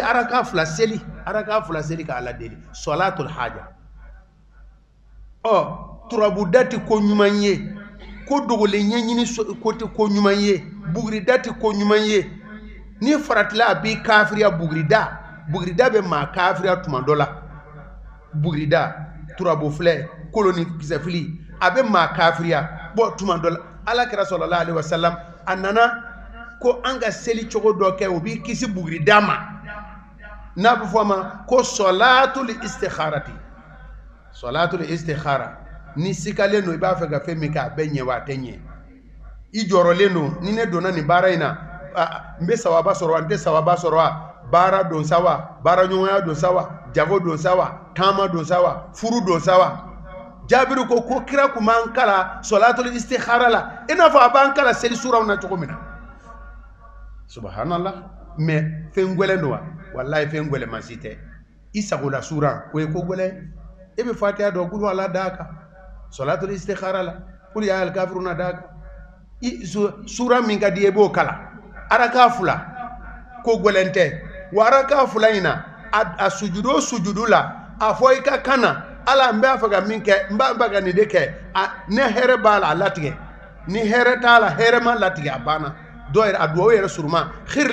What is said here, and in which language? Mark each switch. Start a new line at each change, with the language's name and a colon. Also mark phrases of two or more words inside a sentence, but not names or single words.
Bambara: seli ka ala deli
Arabic: صلاة الحاجة
Bambara: turabu da tɛ ko ɲuman ye ko dogolen ɲɛɲini ko tɛ ko ɲuman ye bugurida tɛ ko ɲuman ye ni faratila a b'i kafiriya bugurida bɛ maa kafiriya tuma dɔ la bugurida turabu filɛ koloni kisɛfili a bɛ maa kafiriya bɔ tuma dɔ la ala kɛra
Arabic: صلى الله عليه وسلم
Bambara: a nana ko an ka seli cogo dɔ kɛ o b'i kisi bugurida ma n'a bɛ fɔ a ma ko salatul istikhara ni sikalen don i b'a fɛ ka fɛn min kɛ a bɛ ɲɛ wa a tɛ ɲɛ i jɔrɔlen don ni ne donna nin baara in na n bɛ sawaba sɔrɔ wa n tɛ sawaba sɔrɔ wa baara don sa wa baara ɲɔgɔnya don sa wa jago don sa wa taama don sa wa furu don sa wa Jabiru ko kira kun b'an kala
Arabic: صلاة الاستخارة
Bambara: la i n'a fɔ a b'an kala seli suraw na cogo min na subhanallah mais fɛn gɛlɛn don wa wallahi fɛn gɛlɛman si tɛ i sagola sura o ye ko gɛlɛn e bɛ fatiha dɔn kulu ala d'a kan
Arabic: صلاة الاستخارة
Bambara: la
Arabic: قل يا الكافرون
Bambara: d'a kan sura min ka di i b'o kala araka fila ko gɛlɛn tɛ wa araka fila in na a sujudu la a fɔ i ka kana ala n b'a fɛ ka min kɛ n b'a fɛ ka nin de kɛ ne hɛrɛ b'a la a latigɛ ni hɛrɛ t'a la hɛrɛ ma latigɛ a banna dɔw yɛrɛ a duwawu yɛrɛ suruma khirli